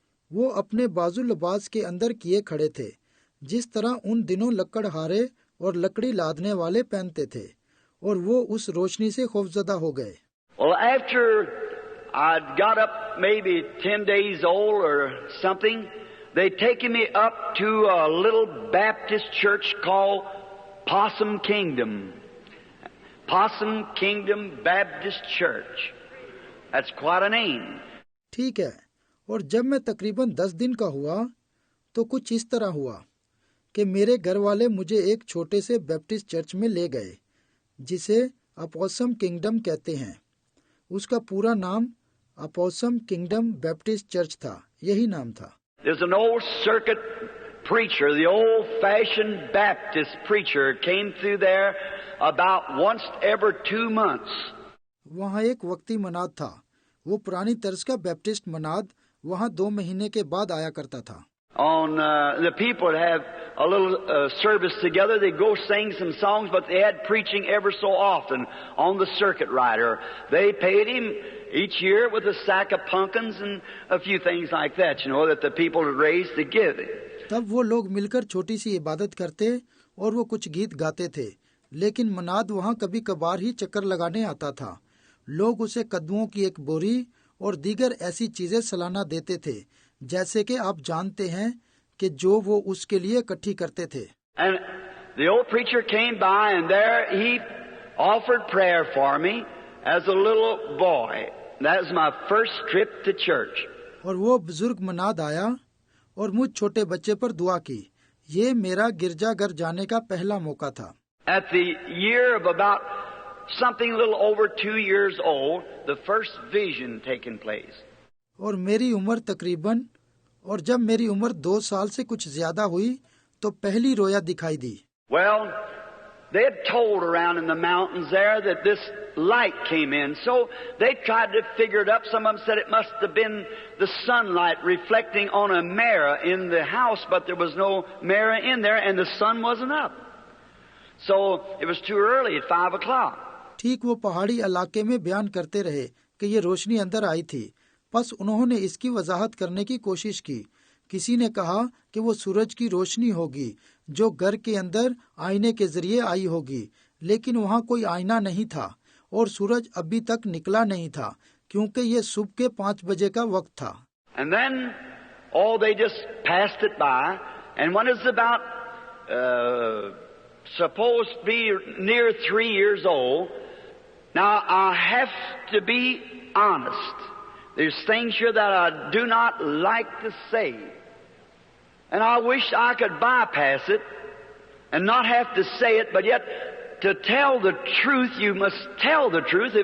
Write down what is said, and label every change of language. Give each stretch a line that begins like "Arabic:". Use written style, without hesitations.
Hindi: वो अपने बाजू लिबास के अंदर किए खड़े थे, जिस तरह उन दिनों लकड़हारे और लकड़ी लादने वाले पहनते थे, और वो उस रोशनी से खौफजदा हो गए।
English: Well, after I'd got up maybe 10 days old or something, they'd taken me up to a little Baptist church called Possum Kingdom. Possum Kingdom Baptist Church. That's quite a name.
Hindi: ठीक है, और जब मैं तकरीबन 10 दिन का हुआ तो कुछ इस तरह हुआ कि मेरे घर वाले मुझे एक छोटे से बैप्टिस्ट चर्च में ले गए, जिसे अपॉसम किंगडम कहते हैं। उसका पूरा नाम अपॉसम किंगडम बैप्टिस्ट चर्च था, यही नाम था।
English: There's an old circuit preacher, the old-fashioned Baptist preacher came through there about once every 2 months.
Hindi: वहाँ एक वक्ती मनाद था, वो पुरानी तर्ज का बैप्टिस्ट मनाद वहाँ 2 महीने के बाद आया करता था।
English: The people would have a little service together. They'd go sing some songs, but they had preaching ever so often on the circuit rider. They paid him each year with a sack of pumpkins and a few things like that, that the people would raise to give him.
Hindi: तब वो लोग मिलकर छोटी सी इबादत करते और वो कुछ गीत गाते थे, लेकिन मनाद वहाँ कभी कभार ही चक्कर लगाने आता था। लोग उसे कद्दुओं की एक बोरी और दीगर ऐसी चीजें सालाना देते थे, जैसे कि आप जानते हैं कि जो वो उसके लिए इकट्ठी करते थे।
English: And the old preacher came by and there he offered prayer for me as a little boy. That was my first trip to church.
Hindi: और वो बुजुर्ग मनाद आया और मुझ छोटे बच्चे पर दुआ की। ये मेरा गिरजाघर जाने का पहला मौका था।
English: At the year of about something a little over 2 years old, the first vision taken place.
Hindi: और मेरी उम्र तकरीबन और जब मेरी उम्र 2 साल से कुछ ज्यादा हुई तो पहली रोया दिखाई दी।
English: Well, they had told around in the mountains there that this light came in, so they tried to figure it up. Some of them said it must have been the sunlight reflecting on a mirror in the house, but there was no mirror in there and the sun wasn't up. So it was too early at 5 o'clock.
Hindi: ठीक वो पहाड़ी इलाके में बयान करते रहे कि ये रोशनी अंदर आई थी, बस उन्होंने इसकी वजाहत करने की कोशिश की। किसी ने कहा कि वो सूरज की रोशनी होगी जो घर के अंदर आईने के जरिए आई होगी, लेकिन वहाँ कोई आईना नहीं था और सूरज अभी तक निकला नहीं था क्योंकि ये सुबह के 5 बजे का वक्त था।
English: And then, they just passed it by, and when it's about supposed to be near 3 years old, now I have to be honest. There's things here that I do not like to say. And I wish I could bypass it and not have to say it, but yet to tell the truth, you must tell the truth.